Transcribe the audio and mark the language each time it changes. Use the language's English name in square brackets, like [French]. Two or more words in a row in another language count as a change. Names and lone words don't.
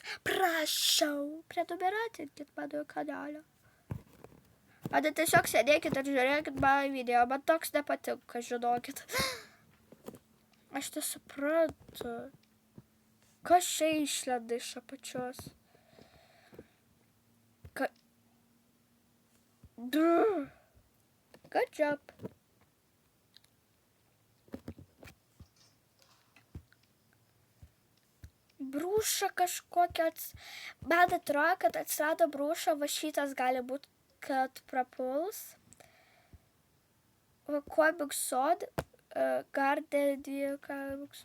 [Lithuanian] Prašau. Prenumeratinkit mano kanalą. Ane tiesiog sėdėkit ir žiūrėkit mano video. Man toks nepatinka, žinokit. Aš nesuprantu. Kas čia išlenda iš apačios? [English] Good job. [Lithuanian] Brūša kažkokia. Man atrodo, kad atsirado brūša. Va šitas gali būti, kad prapuls. Va Comic Sod. Garden 2 Comics.